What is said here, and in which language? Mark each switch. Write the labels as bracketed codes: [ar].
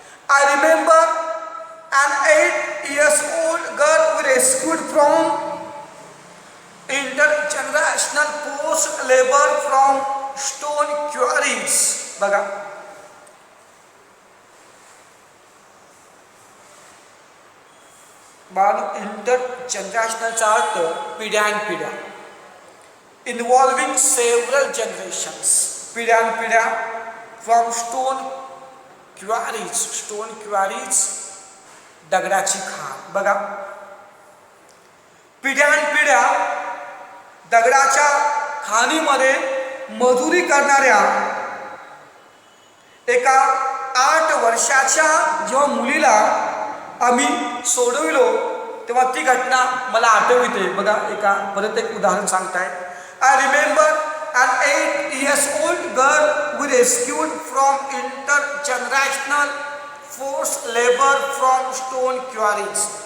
[en] I remember an 8 years old girl we rescued from intergenerational forced labor from stone quarries. [mr] बघा, बाळांनो, इंटरजनरेशनलचा अर्थ पिढ्यानपिढ्या, [en] Involving several generations. पिढ्यानपिढ्या from stone quarries. [mr] Stone queries दगडाची खाण. बघा, पिढ्यानपिढ्या दगडाच्या खाणीमध्ये मजुरी करणाऱ्या एका 8 वर्षाच्या जेव्हा मुलीला आम्ही सोडविलो तेव्हा ती घटना मला आठवते. बघा, परत एक उदाहरण सांगतायत. [en] I remember an 8 years old girl we rescued from intergenerational forced labor from stone quarries.